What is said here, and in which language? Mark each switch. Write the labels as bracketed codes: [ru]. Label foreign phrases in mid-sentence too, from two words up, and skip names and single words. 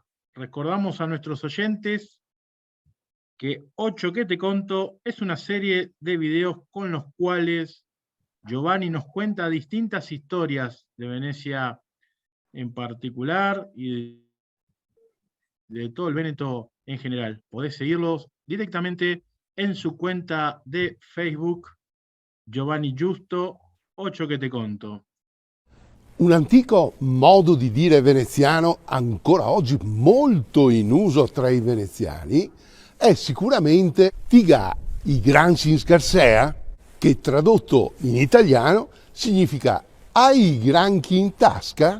[es] Recordamos a nuestros oyentes que 8 que te conto es una serie de videos con los cuales Giovanni nos cuenta distintas historias de Venecia en particular y de todo el Véneto en general. Podés seguirlos directamente en su cuenta de Facebook, Giovanni Giusto, 8 che te conto. [it] Un antico modo di dire veneziano, ancora oggi molto in uso tra i veneziani, è sicuramente [vec] Tiga i gran sin scarsea, [it] che tradotto in italiano significa hai i granchi in tasca?